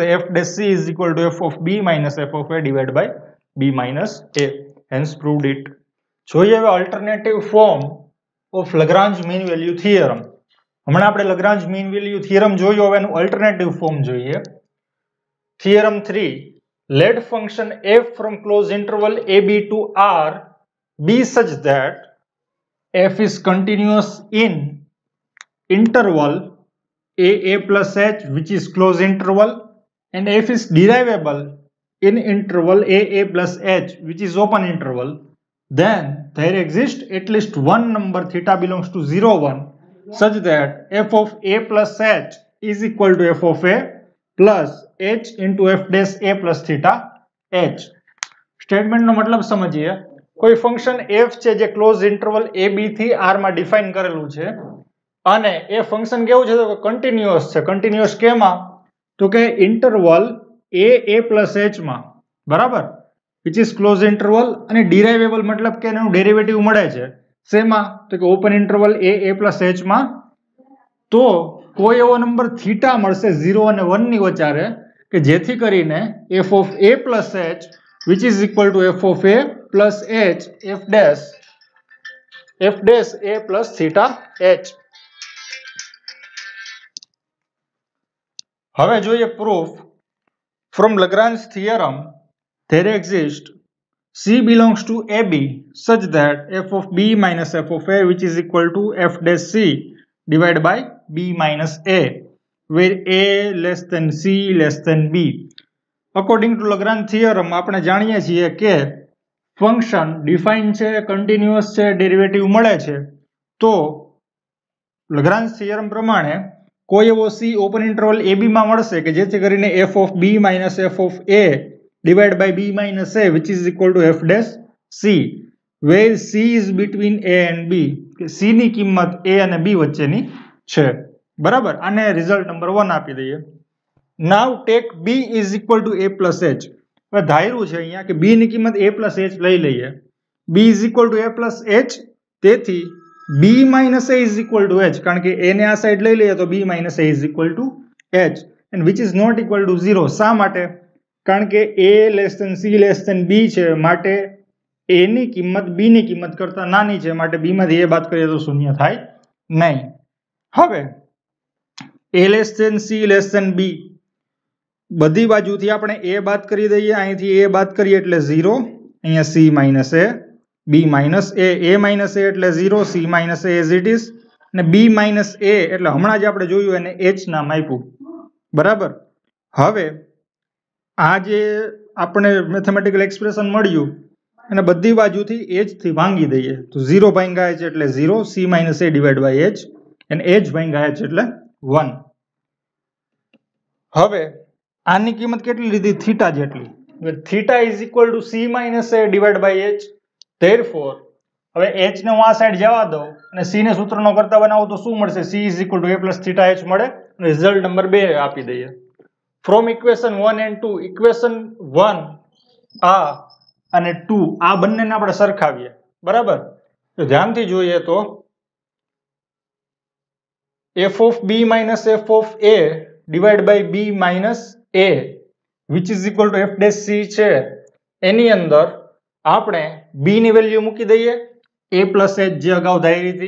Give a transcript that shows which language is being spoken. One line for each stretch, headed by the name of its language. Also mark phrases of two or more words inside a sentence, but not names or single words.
English: f dash c is equal to f of b minus f of a divide by b minus a. hence proved it.
Gujarati: જોઈએ હવે
English: alternative form of Lagrange mean value theorem.
Gujarati: હમણાં આપણે
English: Lagrange mean value theorem
Gujarati: જોયું, હવે એનું
English: alternative form
Gujarati: જોઈએ.
English: થિયરમ 3. let function f from closed interval ab to r be such that f is continuous in interval a plus h which is closed interval and f is derivable in interval a plus h which is open interval, then there exists at least one number theta belongs to 0 1 such that f of a plus h is equal to f of a plus h into f dash a plus theta h.
Gujarati: સ્ટેટમેન્ટ નો મતલબ સમજીએ. કોઈ ફંક્શન f છે જે
English: close interval a b
Gujarati: થી r માં ડિફાઇન કરેલું છે અને એ ફંક્શન કેવું છે તો કન્ટિન્યુઅસ છે. કન્ટિન્યુઅસ કેમાં? તો કે
English: interval a plus h
Gujarati: માં, બરાબર,
English: which is closed interval,
Gujarati: અને derivable મતલબ કે એનું ડેરિવેટિવ મળે છે શેમાં? તો કે
English: open interval a plus h
Gujarati: માં. તો કોઈ એવો નંબર થીટા મળશે 0 અને 1 ની વચ્ચે કે જેથી કરીને
English: f of a plus h which is equal to f of a plus h f dash a plus theta h.
Gujarati: હવે જોઈએ પ્રૂફ.
English: from Lagrange theorem there exists c belongs to ab such that f of b minus f of a which is equal to f dash c divided by b minus a where a less than c less than b. according to Lagrange theorem
Gujarati: આપણે જાણીએ છીએ કે ફંક્શન ડિફાઇન છે, કન્ટિન્યુઅસ છે, ડેરિવેટિવ મળે છે. તો
English: Lagrange theorem
Gujarati: પ્રમાણે કોઈ એવો c
English: open interval ab
Gujarati: માં મળશે કે જેથી કરીને
English: f of b minus f of a divided by b minus a which is equal to f dash c where c is between a and b.
Gujarati: કે c ની કિંમત a અને b વચ્ચેની છે, બરાબર.
English: આને result number 1
Gujarati: આપી દઈએ.
English: now take b is equal to a plus h.
Gujarati: હવે ધાર્યું છે અહીંયા કે b ની કિંમત
English: a plus h
Gujarati: લઈ લઈએ.
English: b is equal to a plus h, તેથી b minus a is equal to h,
Gujarati: કારણ કે a ને આ સાઈડ લઈ લઈએ તો
English: b minus a is equal to h and which is not equal to 0.
Gujarati: શા માટે? કારણ કે
English: a less than c less than b
Gujarati: છે, માટે a ની કિંમત b ની કિંમત કરતા નાની છે, માટે b માંથી a બાદ કરીએ તો શૂન્ય થાય નહીં. હવે
English: a less than c less than b
Gujarati: બધી બાજુથી આપણે a બાદ કરી દઈએ. અહીંથી a બાદ કરીએ એટલે 0, અહીંયા
English: c minus a, b minus a minus a
Gujarati: એટલે 0,
English: c minus a as it is,
Gujarati: અને
English: b minus a
Gujarati: એટલે હમણાં જ આપણે જોયું એને h નામ આપ્યું, બરાબર. હવે આ જે આપણે
English: mathematical expression
Gujarati: મળ્યું અને બધી બાજુથી h થી ભાંગી દઈએ તો 0 ભાંગ્યા h એટલે 0,
English: c minus a divided by h
Gujarati: અને h ભાંગ્યા h એટલે 1. હવે આની કિંમત કેટલી લીધી? થીટા જેટલી.
English: theta is equal to c minus a divided by h.
Gujarati: Therefore હવે h ને હું આ સાઈડ જવા દઉં અને c ને સૂત્રનો કરતા બનાવું તો શું મળશે?
English: c is equal to a plus theta h મળે. result number 2
Gujarati: આપી દઈએ.
English: from equation 1 and 2,
Gujarati: ઇક્વેશન 1 આ અને 2 આ બંનેને આપણે સરખાવીએ, બરાબર. તો ધ્યાનથી જોઈએ તો
English: f of b minus f of a divided by b minus a which is equal to f dash c
Gujarati: છે, એની અંદર આપણે b ની વેલ્યુ મૂકી દઈએ
English: a plus h
Gujarati: જે અગાઉ ધારી હતી.